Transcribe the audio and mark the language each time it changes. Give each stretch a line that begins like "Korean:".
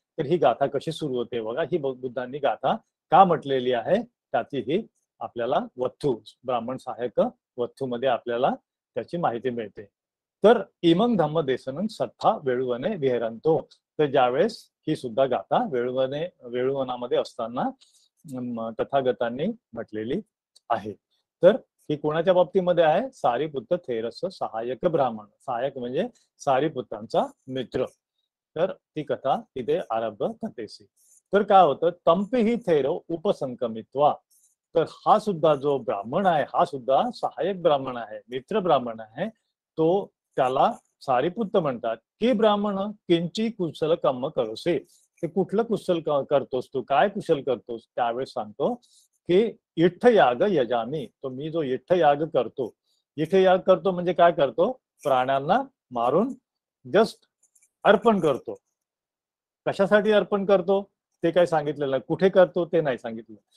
Marathi: तर ही गाथा कशी सुरू होते बघा. ही बुद्धांनी गाथा का म्हटलेली आहे त्याची ही आपल्याला वथू, ब्राह्मण सहाय्यक वथू मध्ये आपल्याला त्याची माहिती मिळते.
Pali: तर इमंग धम्म देसनं सत्था वेळुवने विहरंतो.
Marathi: तर ज्यावेळेस ही सुद्धा गाथा वेळुवनामध्ये असताना तथागतांनी म्हटलेली आहे. तर ही कोणाच्या बाबतीमध्ये आहे?
Pali: सारिपुत्र थेरस सहाय्यक ब्राह्मण.
Marathi: सहाय्यक म्हणजे सारिपुत्रांचा मित्र. तर ती कथा तिथे
Pali: आरंभ कथेसी.
Marathi: तर काय होतं?
Pali: तंपी ही थेरो उपसंकमित्वा.
Marathi: तर हा सुद्धा जो ब्राह्मण आहे हा सुद्धा सहाय्यक ब्राह्मण आहे, मित्र ब्राह्मण आहे. तो त्याला सारिपुत्र म्हणतात.
Pali: की ब्राह्मण किंची कुशल कर्म करोसे.
Marathi: ते कुठलं कुशल करतोस तू, काय कुशल करतोस? त्यावेळेस सांगतो की
Pali: इठ्ठ याग यजामी.
Marathi: तो मी जो इठ्ठ याग करतो. इठ्ठ याग करतो म्हणजे काय करतो? प्राण्यांना मारून जस्ट अर्पण करतो. कशासाठी अर्पण करतो ते काय सांगितलेलं नाही. कुठे करतो ते नाही सांगितलं.